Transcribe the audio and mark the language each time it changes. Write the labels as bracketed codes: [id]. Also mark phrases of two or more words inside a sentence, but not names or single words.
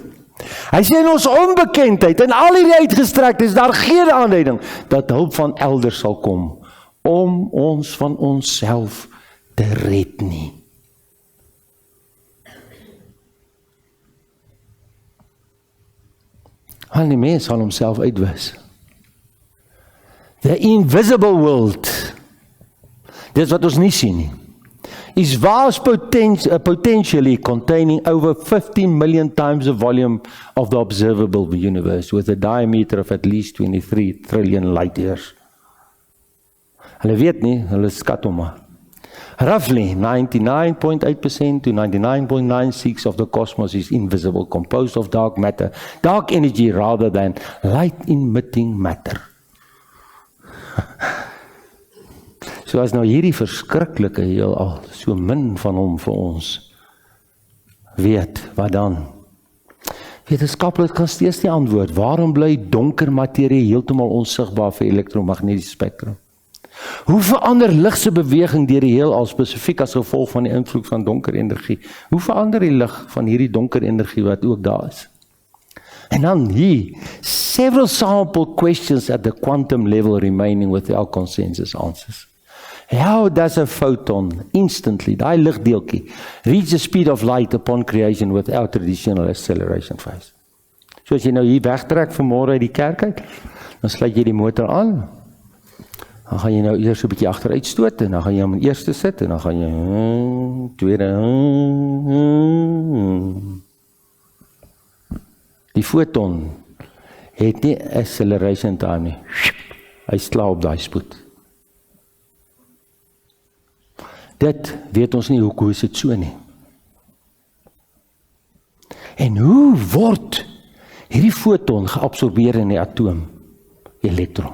[af] Hy sê in ons onbekendheid, in al hierdie uitgestrekte is daar geen aanduiding dat hulp van elders sal kom om ons van onsself te red nie. Want die mens sal homself uitwis. [en] The invisible world, [af] dis wat ons nie sien nie, [en] is vast potentially containing over 15 million times the volume of the observable universe with a diameter of at least 23 trillion light years. [af] Hulle weet nie, hulle skat hom maar. [en] Roughly 99.8% to 99.96% of the cosmos is invisible, composed of dark matter, dark energy rather than light-emitting matter. [af] So as nou hierdie verskriklike heelal, so min van hom vir ons weet, wat dan? Wetenskaplik kan steeds nie antwoord, waarom bly donker materie heeltemal onsigbaar vir elektromagnetiese spektrum? Hoe verander lig se beweging deur die heelal spesifiek as gevolg van die invloed van donker energie? Hoe verander die lig van hierdie donker energie wat ook daar is? En dan hier, [en] several sample questions at the quantum level remaining without consensus answers. How does a photon instantly, [af] daai ligdeeltjie, [en] reach the speed of light upon creation without traditional acceleration phase? [af] So as jy nou hier wegtrek vanmôre uit die kerk uit, dan sluit jy die motor aan, dan gaan jy nou eers 'n bietjie agteruit stoot, en dan gaan jy hom in eerste sit, en dan gaan jy tweede. Die foton het nie [en] acceleration time [af] nie. Hy slaap op daai spoed. Dit weet ons nie hoe is dit so nie. En hoe word hierdie foton geabsorbeer in die atoom, elektron?